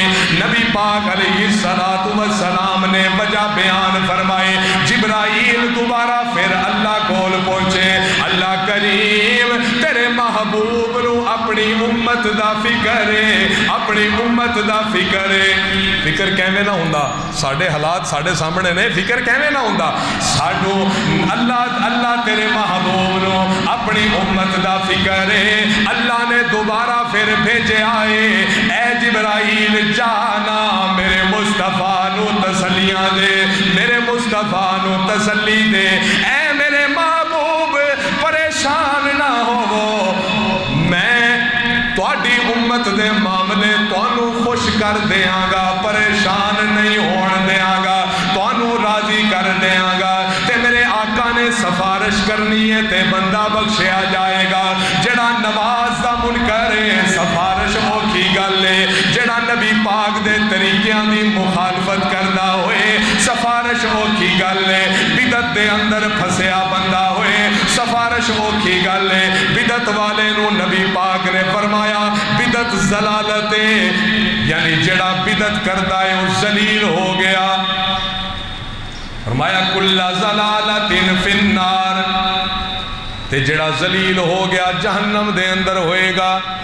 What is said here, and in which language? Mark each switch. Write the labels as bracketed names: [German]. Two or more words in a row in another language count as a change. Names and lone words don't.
[Urdu] نبی پاک علیہ السلام نے وجہ بیان فرمائے۔ [Punjabi] جبرائیل دوبارہ پھر اللہ کول پہنچے، اللہ کریم تیرے محبوب نو اپنی امت دا فکر ہے، اپنی امت دا فکر ہے۔ فکر کیویں نہ ہوندا، ساڈے حالات ساڈے سامنے نے، فکر کیویں نہ ہوندا ساڈو، اللہ تیرے محبوب نو اپنی امت دا فکر ہے۔ اللہ نے دوبارہ پھر بھیجے آئے، اے جبرائیل جانا میرے مصطفیٰ نو تسلیاں دے، میرے مصطفیٰ نو تسلی دے، اے میرے محبوب پریشان نہ ہو، میں تواڈی امت دے معاملے تانوں خوش کر دیاں گا، پریشان نہیں ہون دیاں گا، تانوں راضی کر دیاں گا۔ تے میرے آقا نے سفارش کرنی ہے تے بندہ بخشیا جائے گا۔ جڑا نماز دا منکر ہے سفارش اوکھی گل ہے، جڑا نبی پاک دے طریقیاں دی مخالفت کردا ہوئے سفارش اوکھی گل ہے، بدعت دے اندر پھسیا بندہ ہوئے سفارش اوکھی گل ہے۔ بدعت والے نو نبی پاک نے فرمایا بدعت ضلالت ہے، یعنی جڑا بدعت کردا ہے وہ ذلیل ہو گیا۔ فرمایا [Arabic] کل ضلالت فی النار، [Punjabi] تے جڑا ذلیل ہو گیا جہنم دے اندر ہوئے گا۔